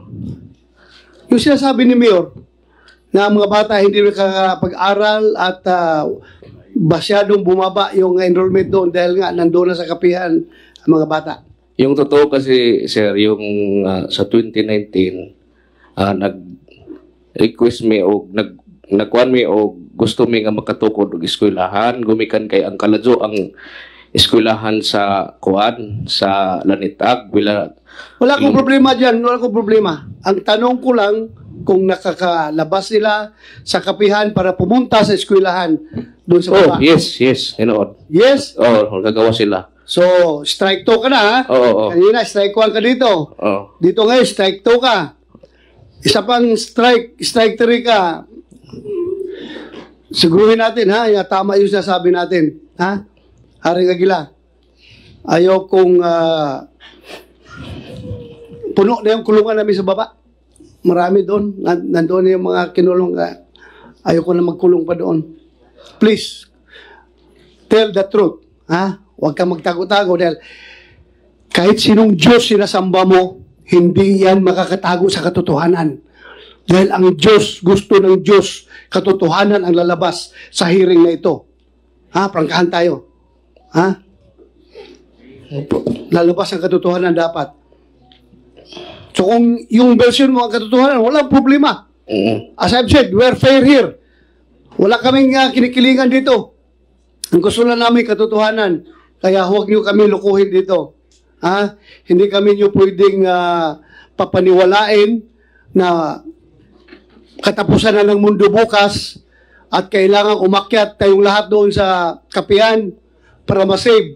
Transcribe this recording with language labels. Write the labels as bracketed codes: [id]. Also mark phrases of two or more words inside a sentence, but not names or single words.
[tl] Yung sinasabi ni Mayor na mga bata hindi nakakapag-aral at masyadong bumaba yung enrollment doon dahil nga nandoon na sa kapihan ang mga bata. Yung totoo kasi, sir, yung sa 2019, [ceb] nag-request me o nagkuhan me o gusto mi nga makatukod og eskwelahan, gumikan kay ang kaladyo ang eskwelahan sa kuan sa Lanitag wala [tl] akong problema diyan, wala akong problema. Ang tanong ko lang kung nakakalabas sila sa kapihan para pumunta sa eskwelahan doon sa baba. [ceb] Yes, inood. [tl] Yes? Gagawa sila. So, strike 2 ka na, ha? Oo. Kanina, strike 1 ka dito. Oo. Dito ngayon, strike 2 ka. Isa pang strike 3 ka. Siguruhin natin, ha? Tama yung sinasabi natin. Ha? Haring Aguila. Ayaw kong puno na yung kulungan namin sa baba. Marami doon. Nandoon yung mga kinulong. Ayaw ko na magkulong pa doon. [en] Please, tell the truth. Ha? [tl] Huwag kang magtago-tago dahil kahit sinong Diyos sinasamba mo, hindi yan makakatago sa katotohanan. Dahil ang Diyos, gusto ng Diyos, katotohanan ang lalabas sa hearing na ito. Ha? Prangkahan tayo. Ha? Lalabas ang katotohanan dapat. So kung yung version mo ang katotohanan, walang problema. [en] As I've said, we're fair here. [tl] Wala kaming kinikilingan dito. Ang gusto na namin katotohanan. Kaya huwag niyo kami lukuhin dito. Ha? Hindi kami niyo pwedeng papaniwalain na katapusan na ng mundo bukas at kailangan umakyat tayong lahat doon sa kapihan para masave.